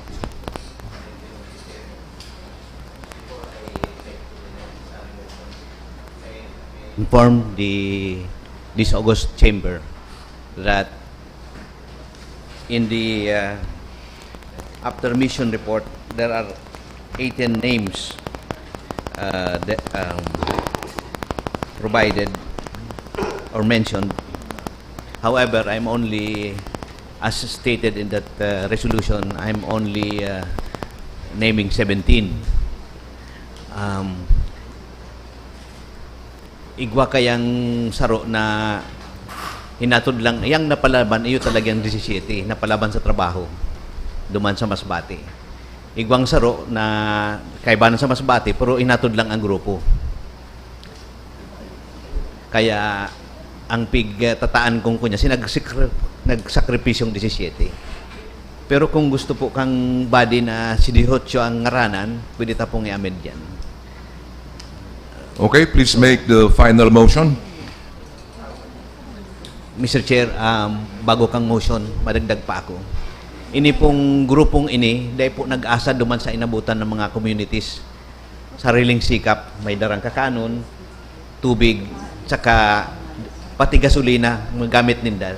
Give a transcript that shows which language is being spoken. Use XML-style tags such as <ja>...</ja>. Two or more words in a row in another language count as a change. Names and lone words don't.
<en>Inform this August chamber that in the after mission report there are 18 names that, provided or mentioned. However, I'm only, as stated in that resolution, I'm only naming 17.</en> <bik>Igwa kayang saro na hinatod lang, yang napalaban, iyo talagang 17, napalaban sa trabaho, duman sa Masbate. Igwang saro na kaibanan sa Masbate, pero hinatod lang ang grupo. Kaya, ang tataan kong kunya, nagsakripisyong 17. Pero kung gusto po kang body na si Dihotyo ang ngaranan, pwede tapong i-amend yan.</bik> <en>Okay, please make the final motion. Mr. Chair,</en> <bik>bago kang motion, madagdag pa ako. Ini pong grupong ini, dahil po nag-asa duman sa inabutan ng mga communities. Sariling sikap, may darang kakanon, tubig, tsaka pati gasolina, gamit ninda.</bik>